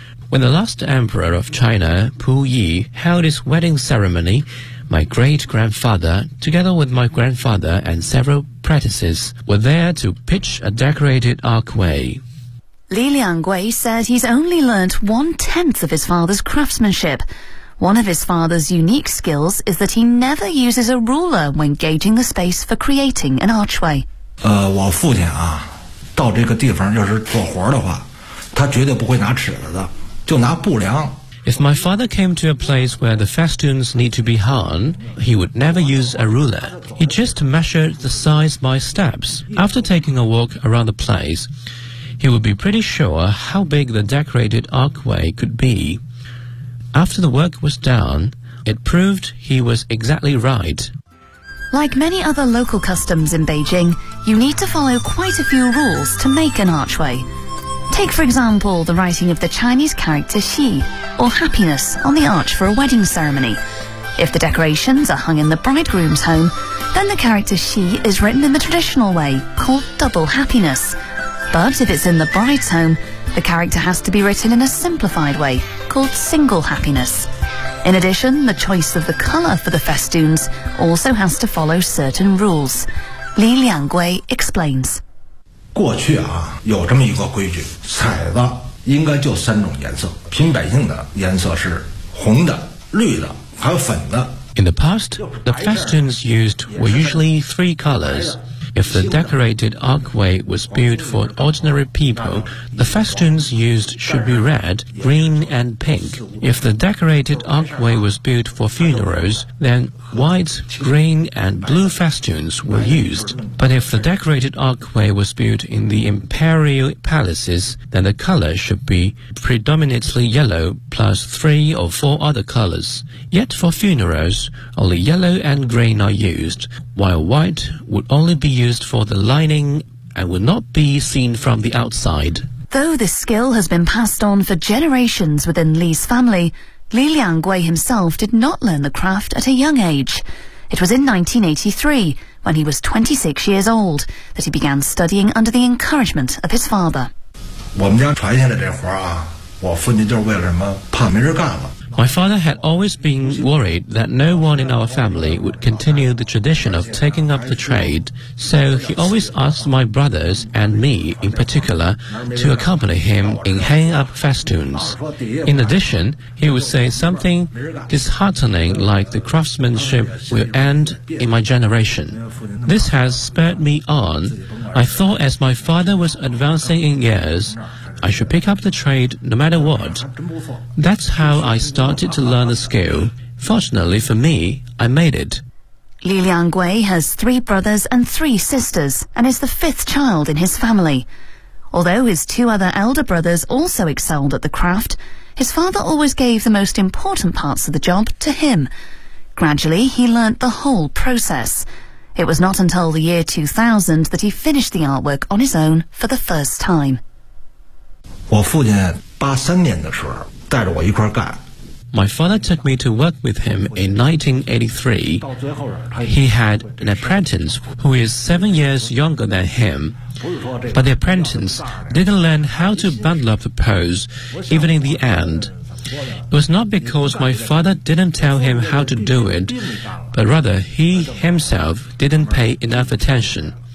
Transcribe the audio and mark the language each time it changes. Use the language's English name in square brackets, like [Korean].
[English] When the last emperor of China, Pu Yi, held his wedding ceremony, my great-grandfather, together with my grandfather and several apprentices, were there to pitch a decorated archway. Li Liangwei said he's only learnt one-tenth of his father's craftsmanship. One of his father's unique skills is that he never uses a ruler when gauging the space for creating an archway. [Chinese] 我父亲啊，到这个地方要是做活的话，他绝对不会拿尺子的。 [English] If my father came to a place where the festoons need to be hung, he would never use a ruler. He just measured the size by steps. After taking a walk around the place, he would be pretty sure how big the decorated archway could be. After the work was done, it proved he was exactly right. Like many other local customs in Beijing, you need to follow quite a few rules to make an archway. Take, for example, the writing of the Chinese character Xi, or happiness, on the arch for a wedding ceremony. If the decorations are hung in the bridegroom's home, then the character Xi is written in the traditional way, called double happiness. But if it's in the bride's home, the character has to be written in a simplified way, called single happiness. In addition, the choice of the colour for the festoons also has to follow certain rules. Li Liangwei explains. [Chinese] 过去啊，有这么一个规矩，彩子应该就三种颜色，凭百姓的颜色是红的、绿的，还有粉的。 [English] In the past, the festoons used were usually three colors. If the decorated archway was built for ordinary people, the festoons used should be red, green, and pink. If the decorated archway was built for funerals, then white, green, and blue festoons were used. But if the decorated archway was built in the imperial palaces, then the color should be predominantly yellow plus three or four other colors. Yet for funerals, only yellow and green are used, while white would only be used for the lining and would not be seen from the outside. Though this skill has been passed on for generations within Li's family,Li Liangwei himself did not learn the craft at a young age. It was in 1983, when he was 26 years old, that he began studying under the encouragement of his father. [Chinese] 我们家传下来这活啊，我父亲就是为了什么，怕没人干了。 [English] My father had always been worried that no one in our family would continue the tradition of taking up the trade, so he always asked my brothers and me in particular to accompany him in hanging up festoons. In addition, he would say something disheartening like the craftsmanship will end in my generation. This has spurred me on. I thought as my father was advancing in years,I should pick up the trade no matter what. That's how I started to learn the skill. Fortunately for me, I made it. Li Liangwei has three brothers and three sisters and is the fifth child in his family. Although his two other elder brothers also excelled at the craft, his father always gave the most important parts of the job to him. Gradually, he learnt the whole process. It was not until the year 2000 that he finished the artwork on his own for the first time. [Chinese] 我父亲83年的时候带着我一块干。 [English] My father took me to work with him in 1983. He had an apprentice who is 7 years younger than him. But the apprentice didn't learn how to bundle up the pose, even in the end. It was not because my father didn't tell him how to do it, but rather he himself didn't pay enough attention.